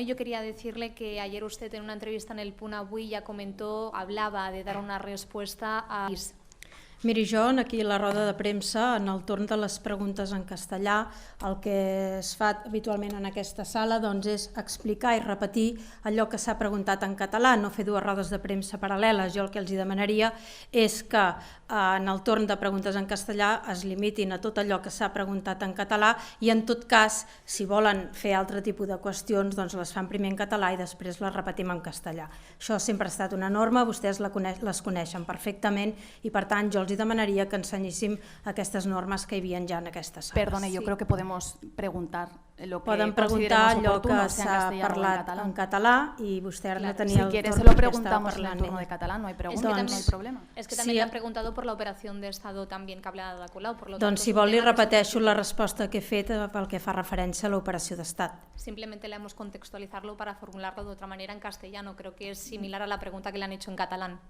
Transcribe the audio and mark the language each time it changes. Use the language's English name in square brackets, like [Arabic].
[Spanish] Yo quería decirle que ayer usted en una entrevista en El Punt Avui ya comentó, hablaba de dar una respuesta a... [Catalan] Miri, jo aquí a la roda de premsa, en el torn de les preguntes en castellà, el que es fa habitualment en aquesta sala doncs, és explicar i repetir allò que s'ha preguntat en català, no fer dues rodes de premsa paral·leles. Jo el que els demanaria és que en el torn de preguntes en castellà es limitin a tot allò que s'ha preguntat en català i en tot cas, si volen fer altre tipus de qüestions, doncs les fan primer en català i després les repetim en castellà. Això sempre ha estat una norma, vostès les coneixen perfectament i per tant jo els demanaria que ensenyéssim aquestes normes que hi havia ja en aquesta sala. [Spanish] Perdone, yo creo que podemos preguntar lo que [Catalan] Poden preguntar allò que s'ha en parlat en català i vostè ara no tenia el torn. [Spanish] Si quieres se lo preguntamos en el turno de catalán, no hay pregunta, no hay problema. Es que también le han preguntado por la operación de Estado también que habla de Colau. [Catalan] Doncs si vol li repeteixo la resposta que he fet pel que fa referència a l'operació d'estat. [Spanish] Simplemente le hemos contextualizarlo para formularlo de otra manera en castellano. Creo que es similar a la pregunta que le han hecho en catalán.